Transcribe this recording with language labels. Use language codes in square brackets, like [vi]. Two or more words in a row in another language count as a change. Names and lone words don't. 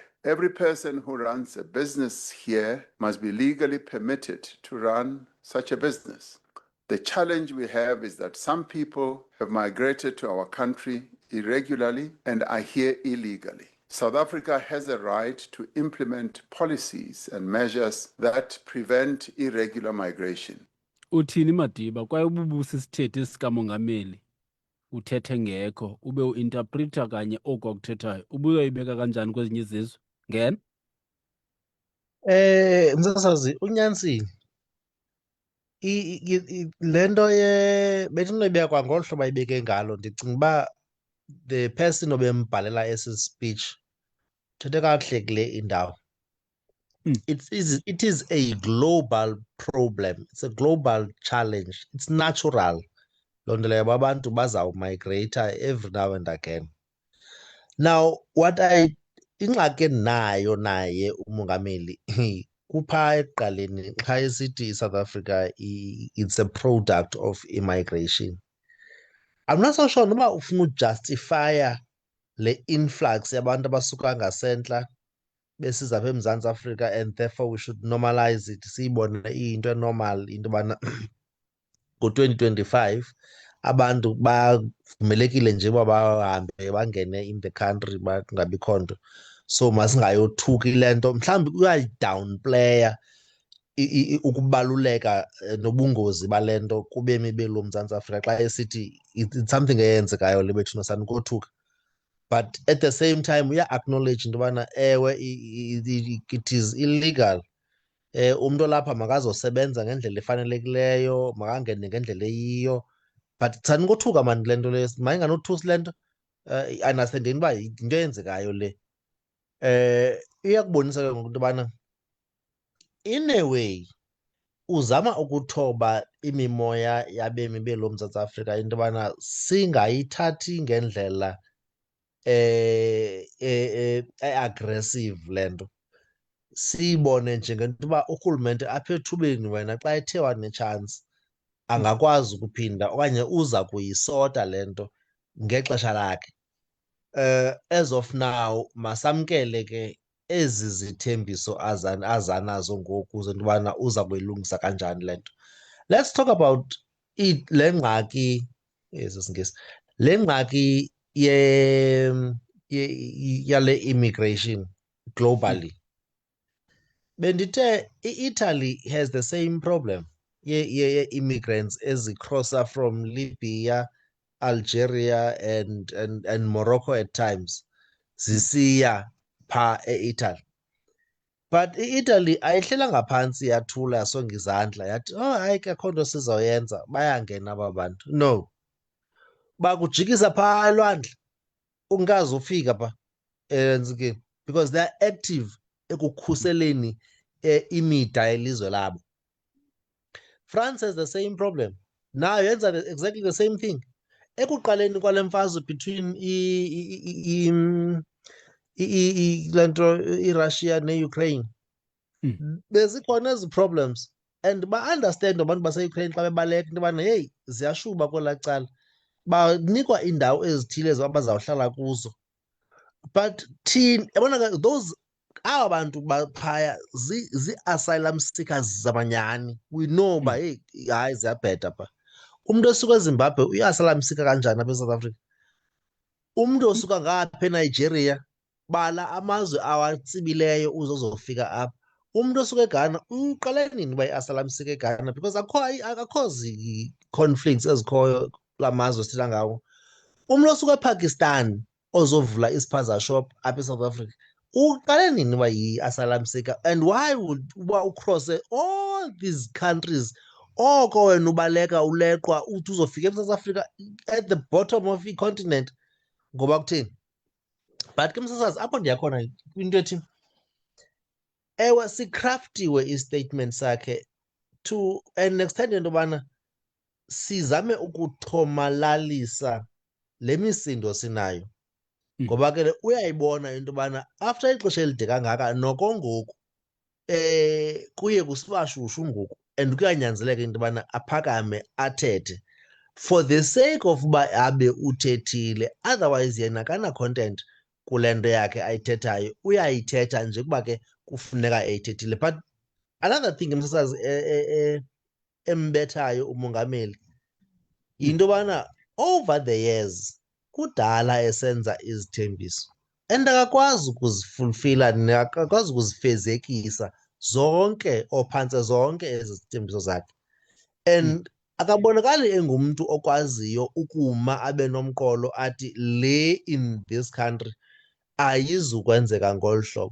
[en] Every person who runs a business here must be legally permitted to run such a business. The challenge we have is that some people have migrated to our country irregularly and are here illegally. South Africa has a right to implement policies and measures that prevent irregular migration. [xh] Uthini Madiba, kwaye ububusi sithethe sikamongameli uthethe ngekho ube uinterpreter kanye oku akuthethayo ubuyoyibeka kanjani kwezinye izizwe? Ngena Msasazi unyanisile lento betinoyibeka kwangolu hlobo ayibeke ngalo. Ndicinga uba [en] the person [xh] obembhalela esi speech uthethe kakuhle kule indawo. [en] It is a global problem. It's a global challenge. It's natural. [xh] Loo nto leyo abantu bazawumigrata [en] every now and again. [xh] Now ingxaki endinayo naye umongameli kupha ekuqaleni xa esithi South Africa [en] it's a product of immigration. I'm not so sure [xh] noba ufuna ujustifya le influx yabantu abasuka ngasentla besiza apha eMzantsi Afrika [en] and therefore we should normalize it, [xh] siyibone iyinto enormal into yobana ngo-2025 abantu bavumelekile nje uba bahambe bangene [en] in the country [xh] bangabikho nto. So masingayothuki le nto, mhlawumbi uyayidownplaya ukubaluleka nobungozi bale nto kubemi belo Mzantsi Afrika xa esithi [en] it's something [xh] eyenzekayo le bethu sanikothuka. [en] But at the same time [xh] uya-acknowledge into yobana ewe [en] it is illegal. [xh] Umntu olapha makazosebenza ngendlela efanelekileyo, makangene ngendlela eyiyo. But sanikothuka mani le nto leyo, mayinganothusi le nto. Understandeni uba yinto eyenzekayo le. Iyakubonisa ke ngoku into yobana [en] in a way [xh] uzama ukuthoba imimoya yabemi belo Mzantsi Afrika into yobana singayithathi ngendlela aggressive le nto. Siyibone njengento uba urhulumente apha ethubeni wena xa ethe wanetshance angakwazi ukuphinda okanye uza kuyisota le nto ngexesha lakhe. [en] As of now [xh] masamkele ke ezi zithembiso azanazo ngoku zento yobana uza kuyilungisa kanjani le nto. [en] Let's talk about [xh] le ngxaki sisiNgesi, le ngxaki yale immigration globally. [en] Bendithe Italy has the same problem [xh] ye-immigrants ezicrossa [en] from Libya, Algeria and Morocco at times [xh] zisiya pha e-Italy. But i-Italy ayihlelanga phantsi yathula yasonga izandla yathi, oh hayi ke akho nto sizoyenza, bayangena aba bantu. No, bakujikisa phaa elwandle ungaze ufika pha entsikeni [en] because they are active [xh] ekukhuseleni imida yelizwe labo. [en] France has the same problem. [xh] Nayo yenza [en] exactly the same thing. [xh] Ekuqaleni kwale mfazwe between le nto iRussia ne-Ukraine bezikhona ezi problems and ba-understand abantu base-Ukraine xa bebaleka into yobana heyi ziyashuba kwelaa cala, banikwa iindawo ezithile abazawuhlala kuzo. But thina yabona ke those aba bantu baphaya zii-asylum seekers zamanyani. [en] We know [xh] uba heyi hayi ziyabheda pha. Umntu osuka eZimbabwe uyi-asylum seeker kanjani apha eSouth Africa? Umntu osuka ngapha eNigeria bala amazwe awatsibileyo uzofika apha. Umntu osuka eGhana uqale nini uba yi-asylum seeker eGhana because akakho zi-conflicts ezikhoyo kula mazwe sithetha ngawo. Umntu osuka ePakistan ozovula ispaza shop apha eSouth Africa uqale nini uba yi-asylum seeker? [en] And why would [xh] uba ucrosse [en] all these countries [xh] oko wena ubaleka uleqwa uthi uzofika eSouth Africa [en] at the bottom of [xh] i-continent ngoba kutheni? But ke msasazi apho ndiyakhona into ethini, ewe sikraftiwe istatement sakhe [en] to an extent [xh] into yobana sizame ukuthomalalisa le misindo sinayo ngoba ke uyayibona into yobana after ixesha elide kangaka noko ngoku kuye kusiba shushu ngoku and kuyanyanzeleka into yobana aphakame athethe [en] for the sake of [xh] uba abe uthethile, otherwise yena kana-content kule nto yakhe ayithethayo, uyayithetha nje kuba ke kufuneka eyithethile. But another thing msasazi embethayo umongameli yinto yobana [en] over the years [xh] kudala esenza izithembiso and akakwazi ukuzifulfila, akakwazi ukuzifezekisa zonke or phantse zonke ezi zithembiso zakhe. And akabonakali engumntu okwaziyo ukuma abe nomqolo athi le [en] in this country [xh] ayizukwenzeka ngolu hlobo.